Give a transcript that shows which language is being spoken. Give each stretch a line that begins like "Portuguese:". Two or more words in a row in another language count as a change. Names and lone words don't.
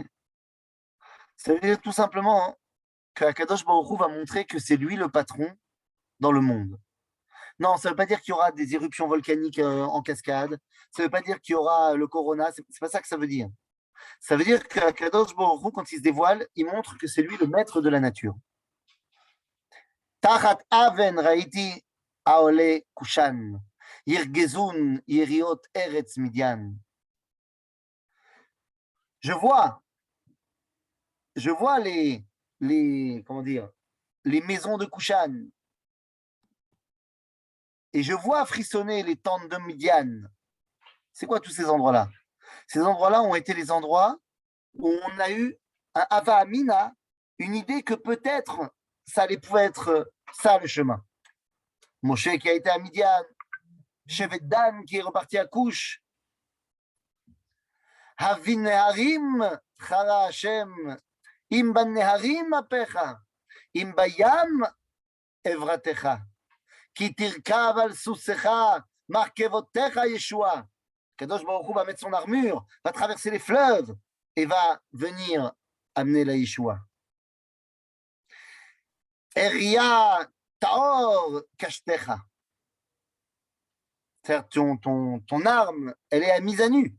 French: Ça veut dire tout simplement que
Hebrew: הקדוש ברוך הוא
French: va montrer que c'est lui le patron dans le monde. Non, ça ne veut pas dire qu'il y aura des éruptions volcaniques en cascade. Ça ne veut pas dire qu'il y aura le corona. C'est pas ça que ça veut dire. Ça veut dire qu'
Hebrew: הקדוש ברוך הוא,
French: quand il se dévoile, il montre que c'est lui le maître de la nature.
Hebrew: תחת און ראיתי אהלי כושן, ירגזון יריעות ארץ מדין.
French: Je vois comment dire, les maisons de Kushan, et je vois frissonner les tentes de Midian. C'est quoi tous ces endroits-là? Ces endroits-là ont été les endroits où on a eu un
Hebrew: הווה אמינא,
French: une idée que peut-être ça pouvait être ça le chemin. Moshe qui a été à Midian, Shevet Dan qui est reparti à Couche,
Hebrew: הבנהרים, חרה ה', אם בנהרים אפך, אם בים עברתך, כי תרכב על סוסיך, מרכבתיך ישועה. קדוש ברוך הוא
French: va mettre son armure, va traverser les fleuves et va venir amener la Yeshua.
Hebrew: עריה תעור קשתך.
French: Ton arme, elle est mise à nu.